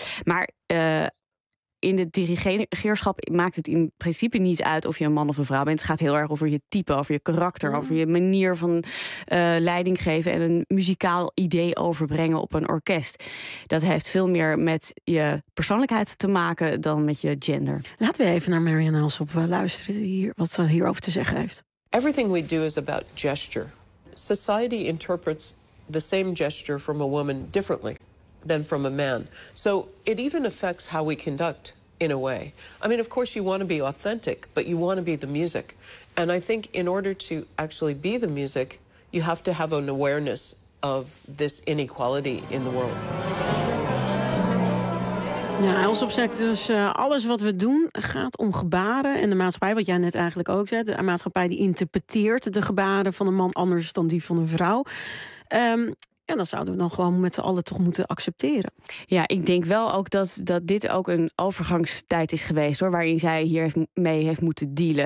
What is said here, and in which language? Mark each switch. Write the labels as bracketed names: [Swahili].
[Dutch] Maar in het dirigeerschap maakt het in principe niet uit of je een man of een vrouw bent. Het gaat heel erg over je type, over je karakter, over je manier van leiding geven en een muzikaal idee overbrengen op een orkest. Dat heeft veel meer met je persoonlijkheid te maken dan met je gender. Laten we even naar Maren Alsop luisteren, wat ze hierover te zeggen heeft. [English] Everything we do is about gesture. Society interprets the same gesture from a woman differently than from a man. So it even affects how we conduct in a way. I mean, of course, you want to be authentic, but you want to be the music. And I think in order to actually be the music, you have to have an awareness of this inequality in the world. [Dutch] Ja, Alsop zegt dus, alles wat we doen gaat om gebaren. En de maatschappij, wat jij net eigenlijk ook zei, de maatschappij die interpreteert de gebaren van een man anders dan die van een vrouw. En dat zouden we dan gewoon met z'n allen toch moeten accepteren. Ja, ik denk wel ook dat dit ook een overgangstijd is geweest, hoor, waarin zij hier mee heeft moeten dealen.